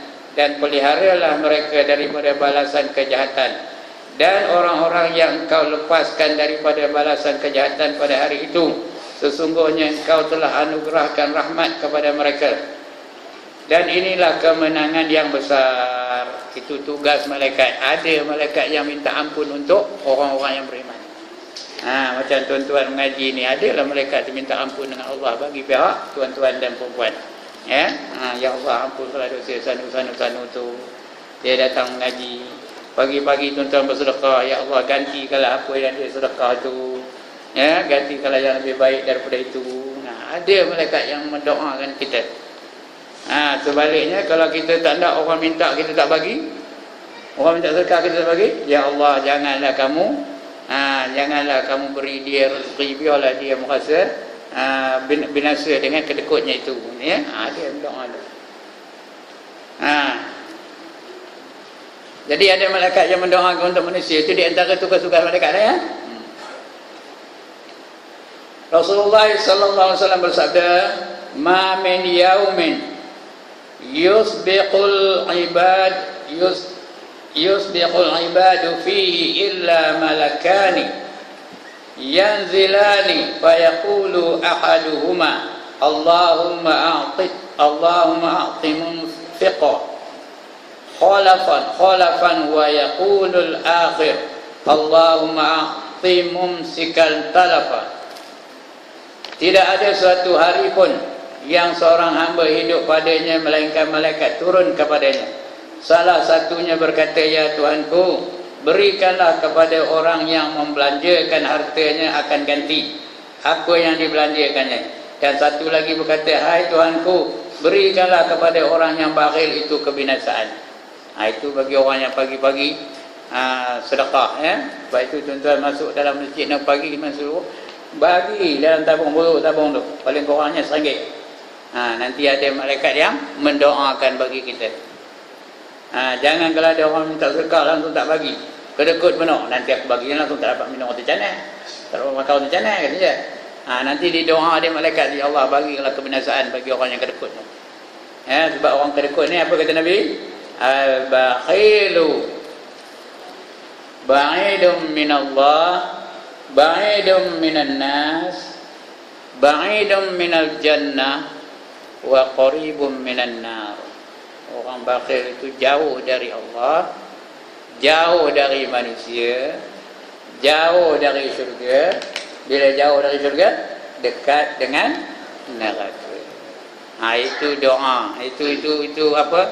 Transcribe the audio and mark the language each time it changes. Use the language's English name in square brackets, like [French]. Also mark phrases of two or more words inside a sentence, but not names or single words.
[Malay] Dan peliharalah mereka daripada balasan kejahatan, dan orang-orang yang Engkau lepaskan daripada balasan kejahatan pada hari itu, sesungguhnya Engkau telah anugerahkan rahmat kepada mereka, dan inilah kemenangan yang besar. Itu tugas malaikat. Ada malaikat yang minta ampun untuk orang-orang yang beriman. Macam tuan-tuan mengaji ni, adalah malaikat yang minta ampun dengan Allah bagi pihak tuan-tuan dan perempuan. Ya Allah, ampunlah dosa sanu-sanu tu. Dia datang mengaji pagi-pagi, tuan-tuan bersedekah, ya Allah gantikanlah apa yang dia sedekah tu, gantikanlah yang lebih baik daripada itu. Ada malaikat yang mendoakan kita. Sebaliknya, kalau kita tak nak, orang minta kita tak bagi, orang minta sedekah kita tak bagi, ya Allah janganlah kamu beri dia rezeki, biarlah dia merasa binasa dengan kedekutnya itu. Dia berdoa tu. Jadi ada malaikat yang mendoakan untuk manusia. Itu di antara tugas-tugas malaikat ya. Rasulullah [Arabic] صلى الله عليه وسلم [Malay] bersabda, [Arabic] "ما من يوم يصبح العباد فيه إلا ملكان ينزلان فيقول أحدهما اللهم أعط منفقا خلفا ويقول الآخر اللهم أعط ممسكا تلفا." [Malay] Tidak ada suatu hari pun yang seorang hamba hidup padanya melainkan malaikat turun kepadanya. Salah satunya berkata, "Ya Tuhanku, berikanlah kepada orang yang membelanjakan hartanya akan ganti apa yang dibelanjakannya, Dan satu lagi berkata, hai Tuhanku, berikanlah kepada orang yang bakhil itu kebinasaan. Itu bagi orang yang pagi-pagi sedekah, ya. Sebab itu tuan-tuan masuk dalam masjid nak pagi masuk, bagi dalam tabung tu, paling kurangnya RM1. Nanti ada malaikat yang mendoakan bagi kita. Jangan kalau ada orang minta sedekah langsung tak bagi, kedekut penuh, nanti aku bagi langsung tak dapat minum roti canai, tak dapat makan roti canai, kata dia. Nanti di doa dia malaikat, ya Allah bagilah kebinasaan bagi orang yang kedekut. Sebab orang kedekut ni apa kata Nabi? [Arabic] البخيل بعيد من الله بعيد من الناس بعيد من الجنة وقريب من النار. [Malay] Orang bakhil itu jauh dari Allah, jauh dari manusia, jauh dari syurga. Bila jauh dari syurga, dekat dengan neraka. Itu doa. Itu apa?